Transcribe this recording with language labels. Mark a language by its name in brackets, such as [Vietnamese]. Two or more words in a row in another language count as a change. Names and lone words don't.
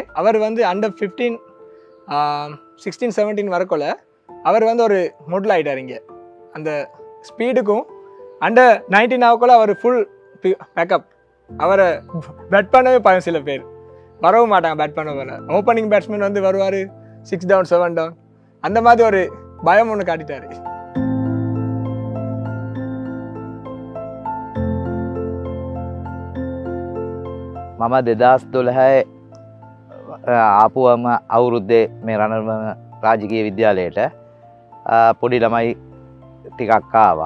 [Tamil] அவர் வந்து அண்டர் 15 16 17 வரக்குள்ள அவர் வந்து ஒரு மொடல் ஆகிட்டார். இங்கே அந்த ஸ்பீடுக்கும் அண்டர் 19 ஆகக்குள்ள அவர் [English] full backup. [Tamil] அவரை பேட் பண்ணவே பயம், சில பேர் வரவும் மாட்டாங்க பேட் பண்ண போல. [English] opening batsman [Tamil] வந்து வருவார் 6 டவுன் 7 டவுன், அந்த மாதிரி ஒரு பயம் ஒன்று காட்டிட்டார். [Sinhala] මම 2012 ආපුවම අවුරුද්දේ මේ රණවම රාජකීය විද්‍යාලයට පොඩි ළමයි ටිකක් ආවා.